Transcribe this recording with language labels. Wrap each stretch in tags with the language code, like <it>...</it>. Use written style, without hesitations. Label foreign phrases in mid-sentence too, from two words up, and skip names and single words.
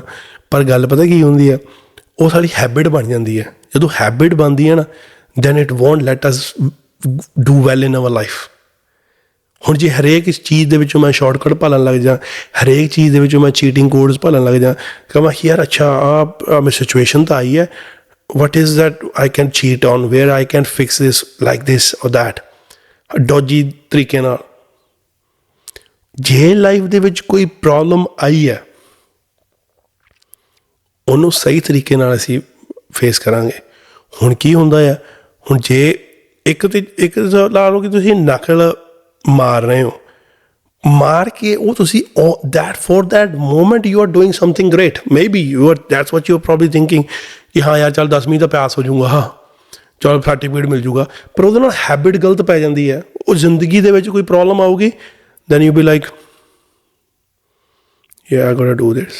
<pa>ਪਰ ਗੱਲ ਪਤਾ ਕੀ ਹੁੰਦੀ ਆ, ਉਹ ਸਾਡੀ ਹੈਬਿਟ ਬਣ ਜਾਂਦੀ ਹੈ। ਜਦੋਂ ਹੈਬਿਟ ਬਣਦੀ ਹੈ ਨਾ,</pa> <en>then it won't let us do well in our life.</en> <pa>ਹੁਣ ਜੇ ਹਰੇਕ ਇਸ ਚੀਜ਼ ਦੇ ਵਿੱਚੋਂ ਮੈਂ ਸ਼ਾਰਟਕਟ ਭਾਲਣ ਲੱਗ ਜਾਂ, ਹਰੇਕ ਚੀਜ਼ ਦੇ ਵਿੱਚੋਂ ਮੈਂ</pa> <en>cheating codes</en> <pa>ਭਾਲਣ ਲੱਗ ਜਾਂ, ਕਹਾਂ ਯਾਰ ਅੱਛਾ ਆਹ ਮੈਂ ਸਿਚੁਏਸ਼ਨ ਤਾਂ ਆਈ ਹੈ,</pa> <en>what is that I can cheat on, where I can fix this like this or that,</en> <pa>ਡੋਜੀ ਤਰੀਕੇ ਨਾਲ। ਜੇ ਲਾਈਫ ਦੇ ਵਿੱਚ ਕੋਈ ਪ੍ਰੋਬਲਮ ਆਈ ਹੈ, ਉਹਨੂੰ ਸਹੀ ਤਰੀਕੇ ਨਾਲ ਅਸੀਂ ਫੇਸ ਕਰਾਂਗੇ। ਹੁਣ ਕੀ ਹੁੰਦਾ ਆ, ਹੁਣ ਜੇ ਇੱਕ ਲਾ ਲਓ ਕਿ ਤੁਸੀਂ ਨਕਲ ਮਾਰ ਰਹੇ ਹੋ, ਮਾਰ ਕੇ ਉਹ ਤੁਸੀਂ</pa> <en>for that moment you are doing something great, may be you are that's what you are probably thinking</en> <pa>ਕਿ ਹਾਂ ਯਾਰ ਚੱਲ 10ਵੀਂ ਦਾ ਪਾਸ ਹੋ ਜਾਊਗਾ, ਹਾਂ ਚਲ ਸਰਟੀਫਿਕੇਟ ਮਿਲ ਜੂਗਾ, ਪਰ ਉਹਦੇ ਨਾਲ ਹੈਬਿਟ ਗਲਤ ਪੈ ਜਾਂਦੀ ਹੈ। ਉਹ ਜ਼ਿੰਦਗੀ ਦੇ ਵਿੱਚ ਕੋਈ ਪ੍ਰੋਬਲਮ ਆਊਗੀ,</pa> <en>then you be like ya I gotta do this.</en>